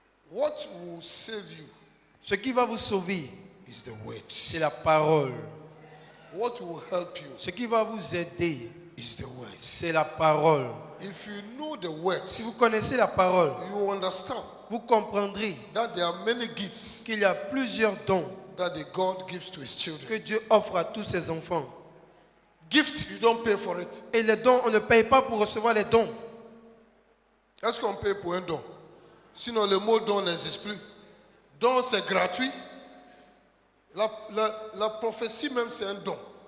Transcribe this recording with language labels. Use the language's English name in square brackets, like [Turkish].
[English] What will save you? [French] Ce qui va vous sauver, [English] Is the word. [French] c'est la parole. [English] What will help you? [French] Ce qui va vous aider, [English] Is the word. [French] c'est la parole. [English] If you know the word, [French] Si vous connaissez la parole, [English] you understand [French] vous comprendrez [English] that there are many gifts [French] qu'il y a plusieurs dons [English] that the God gives to his [French] que [English] children. [French] Dieu offre à tous ses enfants. [English] Gift, you don't pay for it. [French] Et les dons, on ne paye pas pour recevoir les dons. Est-ce qu'on paye pour un don? Sinon, le mot don n'existe plus. Don, c'est gratuit. La prophétie même, c'est un don.